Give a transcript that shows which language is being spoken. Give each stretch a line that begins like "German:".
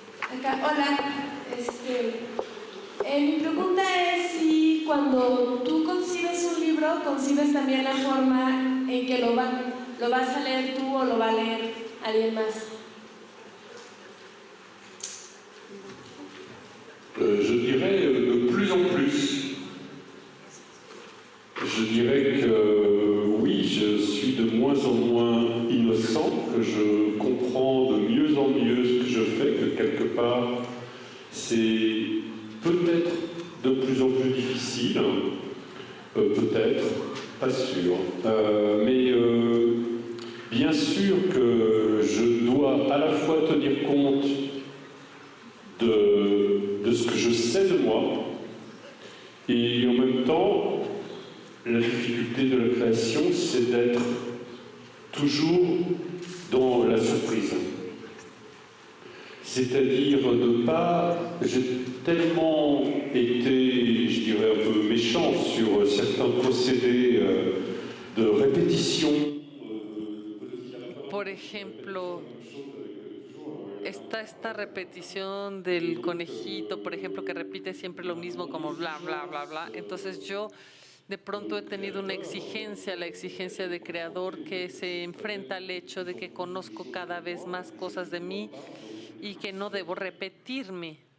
Spanish: Hola, mi pregunta es si cuando tú concibes un libro, concibes también la forma en que lo vas a leer tú o lo va a leer alguien más.
French: Je dirais de plus en plus. Je dirais que oui, je suis de moins en moins innocent, que je comprends de mieux en mieux ce que je fais, que quelque part c'est peut-être de plus en plus difficile, peut-être, pas sûr. Mais bien sûr que je dois à la fois tenir compte de ce que je sais de moi, et en même temps, la difficulté de la création, c'est d'être toujours dans la surprise. C'est-à-dire de ne pas... J'ai tellement été, je dirais, un peu méchant sur certains procédés de répétition.
Spanish: Por ejemplo, está esta repetición del conejito, por ejemplo, que repite siempre lo mismo como bla, bla, bla, bla. Entonces yo de pronto he tenido una exigencia, la exigencia de creador que se enfrenta al hecho de que conozco cada vez más cosas de mí y que no debo repetirme.